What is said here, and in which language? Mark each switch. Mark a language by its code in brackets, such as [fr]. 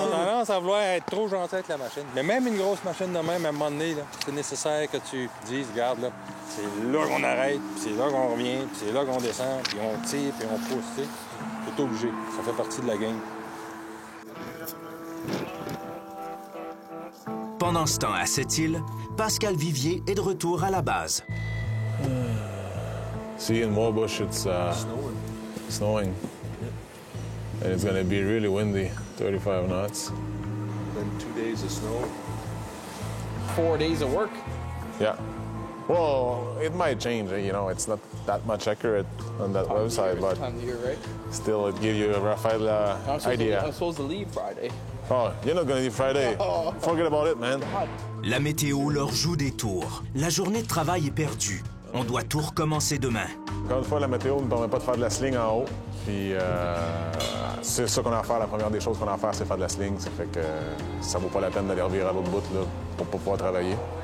[fr] Non, ça va vouloir être trop gentil avec la machine. Mais même une grosse machine de même, à un moment donné, là, c'est nécessaire que tu dises, regarde, là, c'est là qu'on arrête, puis c'est là qu'on revient, puis c'est là qu'on descend, puis on tire, puis on pousse, tu sais. C'est obligé. Ça fait partie de la game. Pendant ce temps, à cette île, Pascal Vivier est de retour à la base. [en] See, in Moorbush, it's snowing. And it's going to be really windy, 35 knots. Then 2 days of snow. 4 days of work. Yeah. Well, it might change. You know, it's not that much accurate on that website, but Time of year, right? still, it gives you a rough idea. I'm supposed to leave Friday. Oh, you're not going to leave Friday. Forget about it, man. [fr] La météo leur joue des tours. La journée de travail est perdue. On doit tout recommencer demain. Encore une fois, la météo ne permet pas de faire de la sling en haut. Puis c'est ça qu'on a à faire. La première des choses qu'on a à faire, c'est faire de la sling. Ça fait que ça vaut pas la peine d'aller revirer à l'autre bout là, pour pouvoir travailler.